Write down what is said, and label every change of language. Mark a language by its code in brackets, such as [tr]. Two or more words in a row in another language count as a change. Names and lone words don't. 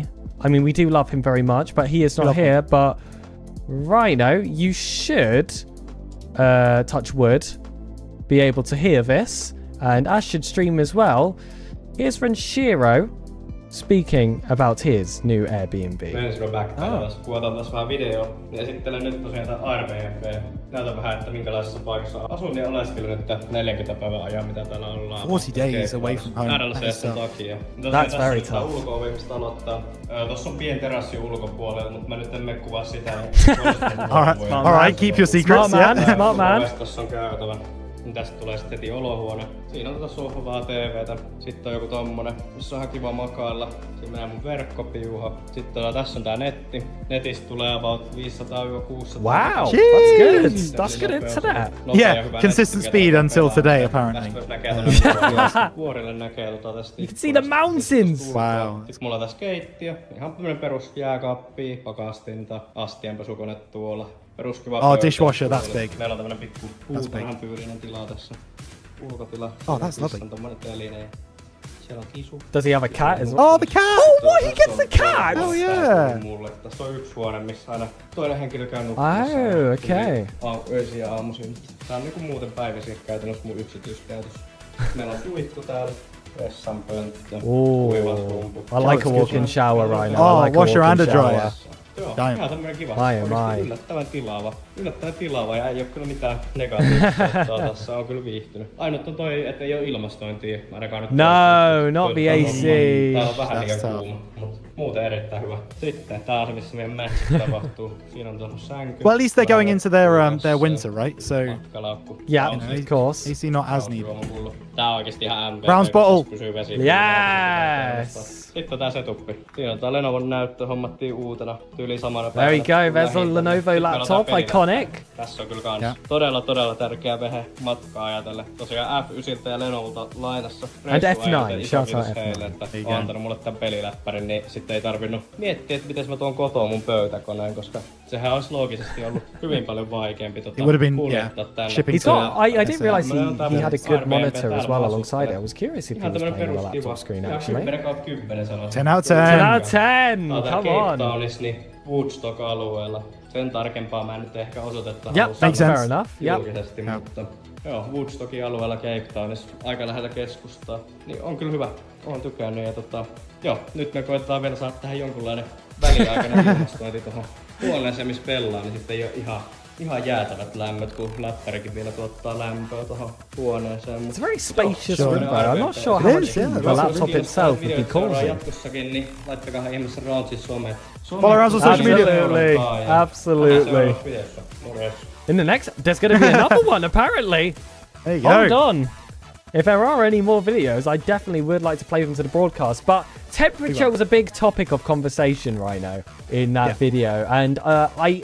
[en] I mean, we do love him very much, but he is not here. But Rhino, you should, touch wood, be able to hear this. And Ash should stream as well. Here's Renshiro speaking about his new Airbnb. [fi] Kuvataan tässä vähän video ja esittelen nyt tosiaan tämän Airbnb. Näytän vähän, että minkälaisessa paikassa asun ja oleskelin nyt 40 päivän ajan, mitä täällä ollaan. [en] 40 days away from home. [fi] RLCS takia. [en] That's very tough. [fi] Ulko-ovi, mistä aloittaa. Tossa on pieni terassi ulkopuolella, mutta mä nyt en mene kuvaa sitä. [en] All right, keep your secrets. Smart man. [fi] Tossa on käytävä. Tästä tulee sitten heti olohuone. Siinä on sohvaa, TVtä. Sitten on joku tommonen, missä on ihan kiva makailla. Siinä menee mun verkkopiuha. Sitten tässä on tää netti. Netistä tulee about 500-600. [en] Wow, that's good. That's good internet. Yeah, consistent speed until today, apparently. [fi] Vuorille näkee tästä. [en] You can see the mountains. Wow. [fi] Sitten mulla on tässä keittiö. Ihan tämmönen perus jääkaappi, pakastinta, astianpesukone tuolla. [en] Oh, dishwasher, that's big. [fi] Meillä on tämmönen pikku puutarhantyylinen tila tässä. Ulkotila. [en] Oh, that's lovely. [fi] On tommonen teline. Siellä on kisu. [en] Does he have a cat as well? Oh, the cat! Oh, what? He gets the cat! Oh, yeah. [fi] Mulle. Tässä on yksi huone, missä aina toinen henkilö käy [en] nukkumassa. Oh, okay. [fi] Öisin ja aamuisin. Tää on niinku muuten päivisin käytännössä mun yksityiskäytös. Meillä on suihku täällä. Vessanpönttö. Kuivasrumpu. [en] I like a walk-in shower right now. Oh, I like washer a and a walk-in dryer. shower. [fi] Joo, ihan tämmönen kiva. Yllättävän tilaava ja ei oo kyllä mitään negatiivista. Tässä on kyllä viihtynyt. Ainut on toi, että ei oo ilmastointia. Ainakaan nyt. [en] No, not the AC. [fi] Täällä on vähän liian kuuma, mut muuten erittäin hyvä. Sitten tää on se, missä meidän match tapahtuu. Siinä on tuossa sänky. [en] Well, at least they're going into their winter, right? So yeah, of course. AC not as needed. [fi] Tää on oikeesti ihan MP. [en] Rounds bottle. [fi] Pysyy vesi. [en] Yes. [fi] Sitten on tää setuppi. Siinä on tää Lenovon näyttö, hommattiin uutena. Tyyli samana [en] There we [fi] päivänä. [en] go, there's a Lenovo laptop, iconic. [fi] Tässä on kyllä kans todella tärkeä vehe matkaa ajatellen. Tosiaan F9 ja Lenovolta lainassa. [en] And F9, shout out [fi] heille, että on antanut mulle tän peliläppärin, niin sitten ei tarvinnut miettiä, että miten mä tuon kotoa mun pöytäkoneen, koska sehän olisi loogisesti ollut hyvin paljon vaikeampi kuljettaa tänne. [en] He's got, I didn't realize he had a good monitor as well alongside it. I was curious if he was playing on a laptop screen actually. 10 out of 10. 10 out of 10, come on. [fi] Townissa Woodstock-alueella. Sen tarkempaa mä en nyt ehkä osoitetta [en] Yep, that's fair enough. [fi] Julkisesti, mutta joo, Woodstockin alueella Cape Townissa, aika lähellä keskustaa. Niin on kyllä hyvä, oon tykännyt ja joo, nyt me koetetaan vielä saada tähän jonkunlainen väliaikainen ilmastointi tuohon huoneeseen, missä pelaa, niin sitten ei oo ihan jäätävät lämmöt, kun läppärikin vielä tuottaa lämpöä tuohon huoneeseen. [en] It's a very spacious room though. I'm not sure how much the laptop itself would be causing. [fi] Jatkossakin, niin laittakaa ihmeessä Roundsin some. [en] Follow Rounds on social media. Absolutely. In the next, there's going to be another one apparently. There you go. Hold on. If there are any more videos, I definitely would like to play them to the broadcast. But temperature was a big topic of conversation right now in that video.